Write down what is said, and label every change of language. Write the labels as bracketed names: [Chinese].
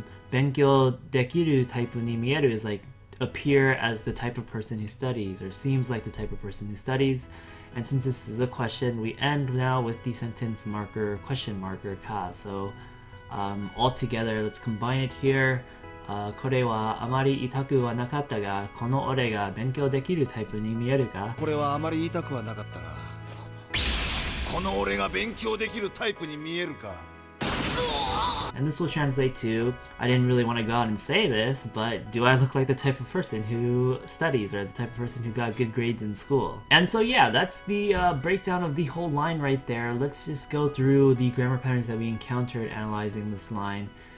[Japanese] benkyou dekiru type ni mieru [English] is like appear as the type of person who studies, or seems like the type of person who studies. And since this is a question, we end now with the sentence marker, question marker, ka. So all together, let's combine it here. [Japanese] これはあまり言いたくはなかったが、この俺が勉強できるタイプに見えるか。これはあまり言いたくはなかったが、この俺が勉強できるタイプに見えるか。 [English] And this will translate to, I didn't really want to go out and say this, but do I look like the type of person who studies, or the type of person who got good grades in school? And so yeah, that's the breakdown of the whole line right there. Let's just go through the grammar patterns that we encountered analyzing this line.